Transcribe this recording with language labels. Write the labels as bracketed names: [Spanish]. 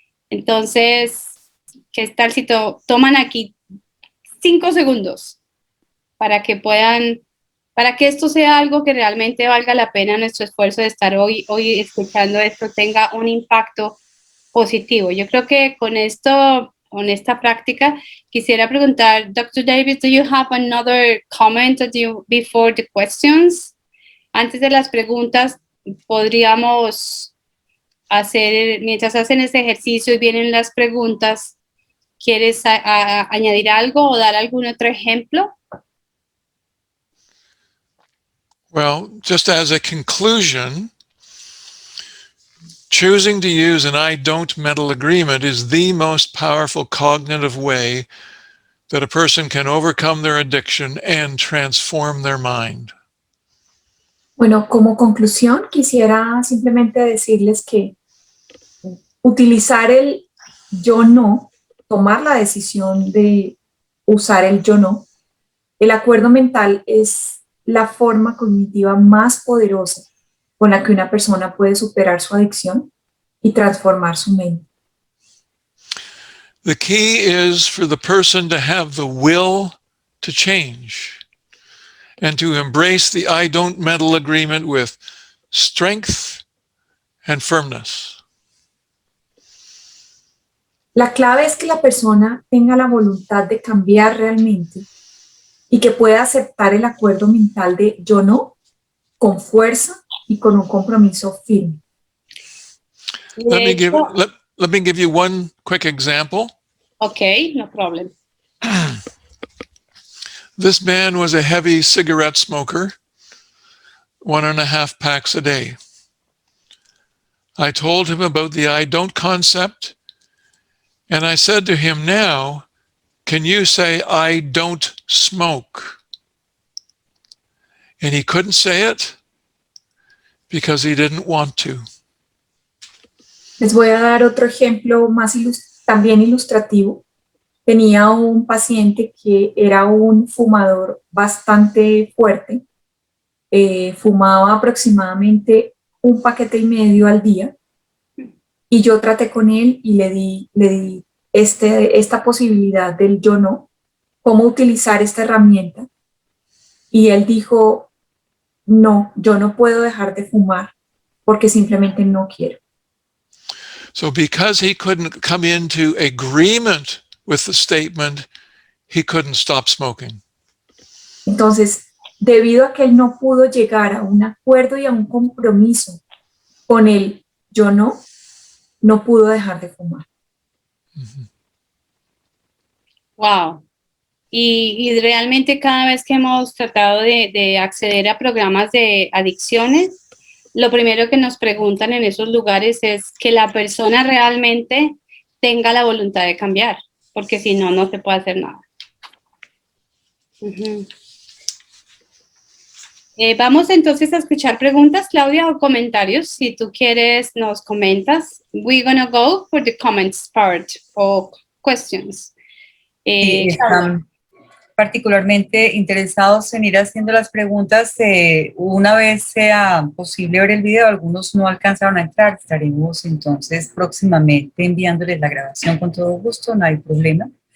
[Spanish] Entonces, ¿qué tal si toman aquí 5 segundos para que esto sea algo que realmente valga la pena nuestro esfuerzo de estar hoy escuchando esto, tenga un impacto positivo? Yo creo que con esta práctica, quisiera preguntar, Dr. [English] Davis, do you have another comment before the questions? [Spanish] Antes de las preguntas, podríamos hacer, mientras hacen este ejercicio y vienen las preguntas, ¿quieres añadir algo o dar algún otro ejemplo? [English] Well, just as a conclusion, choosing to use an I don't mental agreement is the most powerful cognitive way that a person can overcome their addiction and transform their mind. [Spanish] Bueno, como conclusión, quisiera simplemente decirles que utilizar el yo no, tomar la decisión de usar el yo no, el acuerdo mental es la forma cognitiva más poderosa con la que una persona puede superar su adicción y transformar su mente. [English] The key is for the person to have the will to change and to embrace the I don't mental agreement with strength and firmness. [Spanish] La clave es que la persona tenga la voluntad de cambiar realmente y que pueda aceptar el acuerdo mental de yo no con fuerza y con un compromiso firme. [English] Let me give you one quick example. Okay, no problem. This man was a heavy cigarette smoker, 1.5 packs a day. I told him about the I don't concept, and I said to him, now, can you say I don't smoke? And he couldn't say it because he didn't want to. [Spanish] Les voy a dar otro ejemplo más también ilustrativo. Tenía un paciente que era un fumador bastante fuerte. Fumaba aproximadamente 1,5 paquetes al día. Y yo traté con él y le di esta posibilidad del yo no, cómo utilizar esta herramienta. Y él dijo, no, yo no puedo dejar de fumar porque simplemente no quiero. [English] So because he couldn't come into agreement with the statement, he couldn't stop smoking. [Spanish] Entonces, debido a que él no pudo llegar a un acuerdo y a un compromiso con el yo no pudo dejar de fumar. Mm-hmm. Wow. Y realmente cada vez que hemos tratado de acceder a programas de adicciones, lo primero que nos preguntan en esos lugares es que la persona realmente tenga la voluntad de cambiar, porque si no, no se puede hacer nada. Uh-huh. Vamos entonces a escuchar preguntas, Claudia, o comentarios. Si tú quieres, nos comentas. [English] We're gonna go for the comments part o questions. [Spanish] Sí, están particularmente interesados en ir haciendo las preguntas. Una vez sea posible ver el video, algunos no alcanzaron a entrar. Estaremos entonces próximamente enviándoles la grabación con todo gusto, no hay problema.